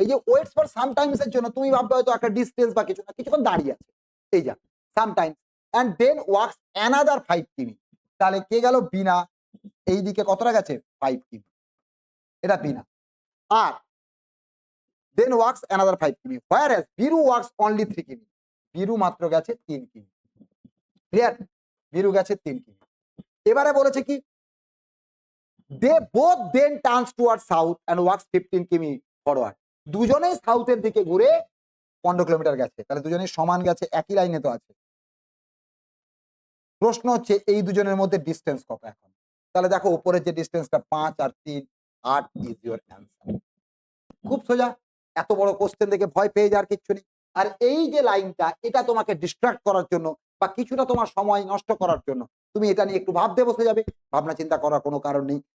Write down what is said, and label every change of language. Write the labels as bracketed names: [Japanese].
[Bangla] এই যে waits for some Times এর জন্য তুমি ভাববে হয়তো একটা ডিস্টেন্স বা কিছু না, কিছুক্ষণ দাঁড়িয়ে আছে, এই যা সাম Times, [English] And then walks another 5 কিমি। [Bangla] তাহলে কে গেল, বিনা এই দিকে কতটা গেছে, 5 কিমি, এটা বিনা। [English] আর then walks another 5 কিমি, whereas Biru walks only 3 কিমি। [Bangla] বীরু মাত্র গেছে 3 কিমি। ক্লিয়ার, বীরু গেছে 3 কিমি। এবারে বলেছে কি, [English] they both then turns towards south and walks 15 কিমি forward. [Bangla] দুজনেই সাউথের দিকে ঘুরে 15 কিলোমিটার গেছে। তাহলে দুজনেই সমান গেছে, একই লাইনে তো আছে। প্রশ্ন হচ্ছে এই দুজনের মধ্যে ডিস্টেন্স কত এখন। তাহলে দেখো উপরের যে ডিস্টেন্সটা 5 আর 3 [English] 8 is your answer. [Bangla] খুব সোজা, এত বড় কোশ্চেন দেখে ভয় পেয়ে যাওয়ার কিচ্ছু নেই। আর এই যে লাইনটা, এটা তোমাকে ডিস্ট্রাক্ট করার জন্য বা কিছুটা তোমার সময় নষ্ট করার জন্য, তুমি এটা নিয়ে একটু ভাবতে বসে যাবে, ভাবনা চিন্তা করার কোনো কারণ নেই।